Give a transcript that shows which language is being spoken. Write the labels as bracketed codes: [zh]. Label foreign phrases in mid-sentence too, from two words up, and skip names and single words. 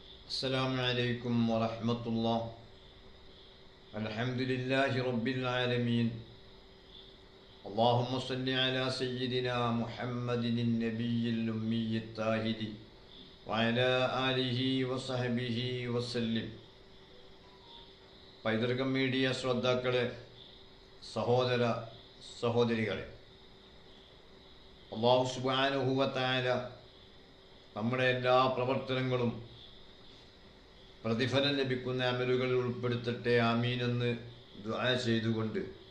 [ar] السلام عليكم ورحمة الله. الحمد لله رب العالمين. اللهم صل على سيدنا محمد النبي الأمي الطاهر وعلى آله وصحبه وسلم. [ml] പൈതൃകം മീഡിയ ശ്രോതാക്കളെ, സഹോദര സഹോദരികളെ, [ar] الله سبحانه وتعالى [ml] നമ്മുടെ എല്ലാ പ്രവർത്തനങ്ങളും പ്രതിഫലം ലഭിക്കുന്ന അമലുകളിൽ ഉൾപ്പെടുത്തട്ടെ, ആമീൻ എന്ന് ദുആ ചെയ്തുകൊണ്ട്